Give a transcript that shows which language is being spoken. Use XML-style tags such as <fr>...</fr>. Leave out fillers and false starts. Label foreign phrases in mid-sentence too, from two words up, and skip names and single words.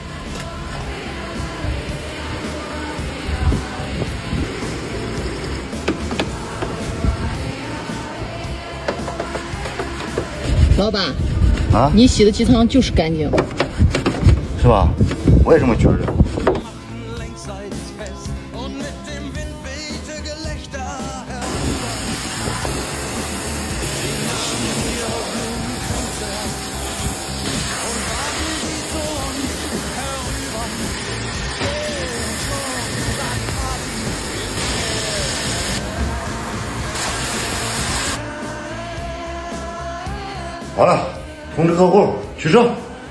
<zh>老板，啊，你洗的机舱就是干净。是吧？我也这么觉着。</zh> <de>längsseits fest und mit dem Wind wehte Gelächter herüber. Sie nahmen ihre Blumenkränze und warfen sie zu uns herüber. Hey, und schon war die Party im Gange.</de> <zh>好了，通知客户取车。</zh>